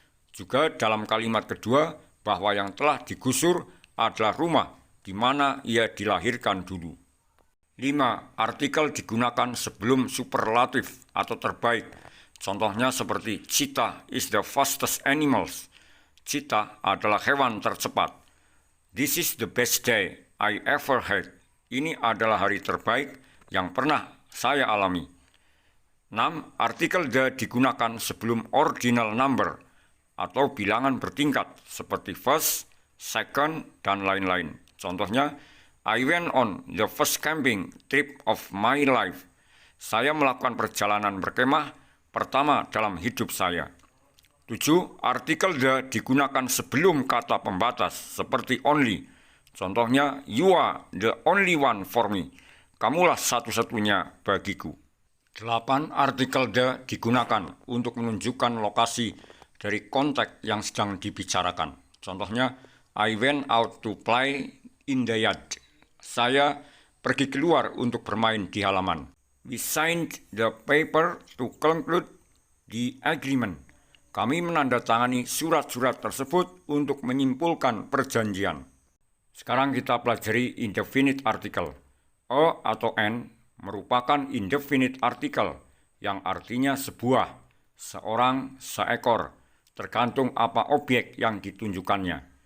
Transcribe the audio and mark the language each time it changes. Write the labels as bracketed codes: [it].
[id] Juga dalam kalimat kedua bahwa yang telah digusur adalah rumah di mana ia dilahirkan dulu. 5. Artikel digunakan sebelum superlatif atau terbaik. Contohnya seperti [en] cheetah is the fastest animals. [id] Cheetah adalah hewan tercepat. [en] This is the best day I ever had. [id] Ini adalah hari terbaik yang pernah saya alami. 6. Artikel the digunakan sebelum ordinal number atau bilangan bertingkat seperti first, second, dan lain-lain. Contohnya, [en] I went on the first camping trip of my life. [id] Saya melakukan perjalanan berkemah pertama dalam hidup saya. 7. Artikel the digunakan sebelum kata pembatas seperti only. Contohnya, [en] you are the only one for me. [id] Kamulah satu-satunya bagiku. 8. Artikel the digunakan untuk menunjukkan lokasi dari konteks yang sedang dibicarakan. Contohnya, [en] I went out to play in the yard. [id] Saya pergi keluar untuk bermain di halaman. [en] We signed the paper to conclude the agreement. [id] Kami menandatangani surat-surat tersebut untuk menyimpulkan perjanjian. Sekarang kita pelajari indefinite article. A atau N merupakan indefinite article yang artinya sebuah, seorang, seekor, tergantung apa objek yang ditunjukkannya.